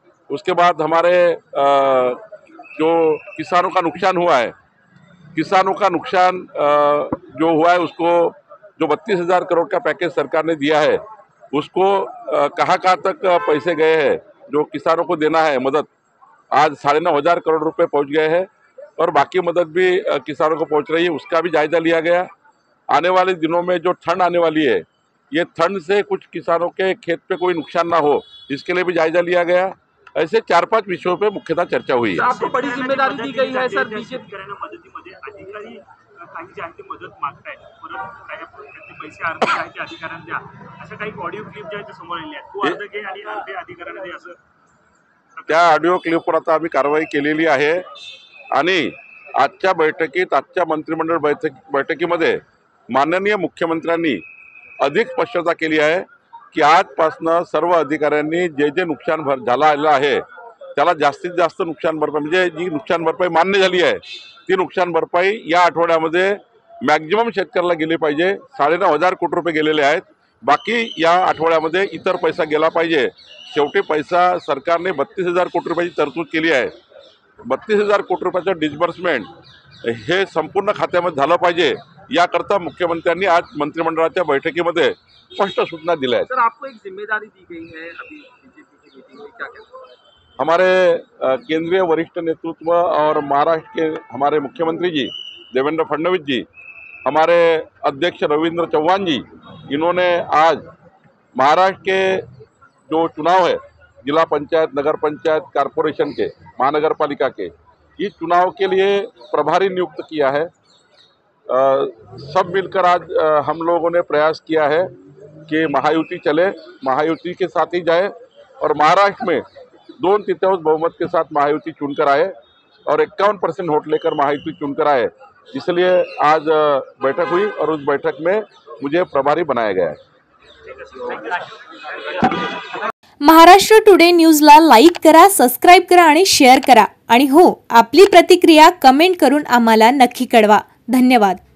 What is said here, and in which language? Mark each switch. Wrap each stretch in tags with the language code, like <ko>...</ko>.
<hi>उसके बाद हमारे जो किसानों का नुकसान हुआ है, किसानों का नुकसान जो हुआ है उसको जो 32,000 करोड़ का पैकेज सरकार ने दिया है उसको कहाँ तक पैसे गए हैं, जो किसानों को देना है मदद, आज 9,500 करोड़ रुपए पहुंच गए हैं, और बाकी मदद भी किसानों को पहुंच रही है, उसका भी जायजा लिया गया। आने वाले दिनों में जो ठंड आने वाली है, ये ठंड से कुछ किसानों के खेत पे कोई नुकसान ना हो, इसके लिए भी जायजा लिया गया। ऐसे 4-5 विषयों पे मुख्यतः चर्चा हुई है। आपको बड़ी जिम्मेदारी दी गई है सर। बीजेपी</hi> <mr>मदतीमध्ये अधिकारी काही जे आहे ते मदत मागतायत, परत काही पैसे अर्धे जे आहे ते अधिकाऱ्यांना द्या, अशा काही ऑडिओ क्लिप जे आहेत ते समोर आलेले आहेत, तो अर्ध घे आणि अर्धे अधिकाऱ्यांना दे असं त्या ऑडिओ क्लिपवर आता आम्ही कारवाई केलेली आहे, आणि आजच्या बैठकीत, आजच्या मंत्रिमंडळ बैठकीमध्ये माननीय मुख्यमंत्र्यांनी अधिक स्पष्टता केली आहे की आजपासून सर्व अधिकाऱ्यांनी जे नुकसान झालं आहे त्याला जास्तीत जास्त नुकसान भरपाई, म्हणजे जी नुकसान भरपाई मान्य झाली आहे ती नुकसान भरपाई या आठवड्यामध्ये मॅक्झिमम शेतकऱ्याला गेली पाहिजे। 9,500 कोटी रुपये गेलेले आहेत, बाकी या आठवड्यामध्ये इतर पैसा गेला पाहिजे। शेवटी पैसा सरकारने 32,000 कोटी रुपयाची तरतूद केली आहे। 32,000 कोटी रुपयाचं डिस्बर्समेंट हे संपूर्ण खात्यामध्ये झालं पाहिजे, याकरता मुख्यमंत्र्यांनी आज मंत्रिमंडळाच्या बैठकीमध्ये स्पष्ट सूचना दिल्या आहेत।</mr> <hi>सर, आपको एक जिम्मेदारी दी गई है अभी बीजेपी की मीटिंग में, क्या कहते हैं? हमारे केंद्रीय वरिष्ठ नेतृत्व और महाराष्ट्र के हमारे मुख्यमंत्री जी देवेंद्र फडणवीस जी, हमारे अध्यक्ष रविंद्र चौहान जी, इन्होंने आज महाराष्ट्र के जो चुनाव है, जिला पंचायत, नगर पंचायत, कारपोरेशन के, महानगर पालिका के, इस चुनाव के लिए प्रभारी नियुक्त किया है। सब मिलकर आज हम लोगों ने प्रयास किया है कि महायुति चले, महायुति के साथ ही जाए, और महाराष्ट्र में 2/3 बहुमत के साथ महायुति चुनकर आए और 51% वोट लेकर महायुति चुनकर आए। इसलिए आज बैठक हुई और उस बैठक में मुझे प्रभारी बनाया गया है।</hi> <mr>महाराष्ट्र टुडे न्यूजला लाईक करा, सबस्क्राईब करा आणि शेअर करा, आणि हो, आपली प्रतिक्रिया कमेंट करून आम्हाला नक्की कळवा। धन्यवाद।</mr>